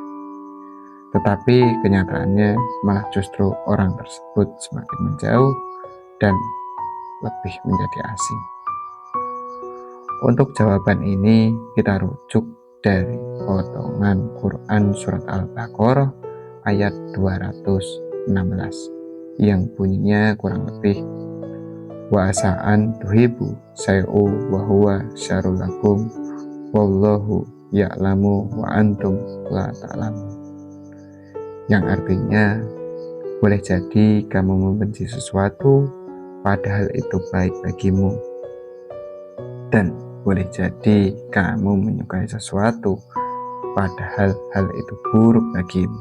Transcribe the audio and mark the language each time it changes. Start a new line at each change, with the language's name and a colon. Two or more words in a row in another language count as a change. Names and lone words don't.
Indonesian: Tetapi kenyataannya malah justru orang tersebut semakin menjauh dan lebih menjadi asing. Untuk jawaban ini kita rujuk dari potongan Quran Surat Al-Baqarah ayat 216 yang bunyinya kurang lebih,
Arabic: وعسى أن تحبوا شيئا وهو شر لكم والله يعلم وأنتم لا تعلمون,
Indonesian: yang artinya boleh jadi kamu membenci sesuatu padahal itu baik bagimu, dan boleh jadi kamu menyukai sesuatu padahal hal itu buruk bagimu.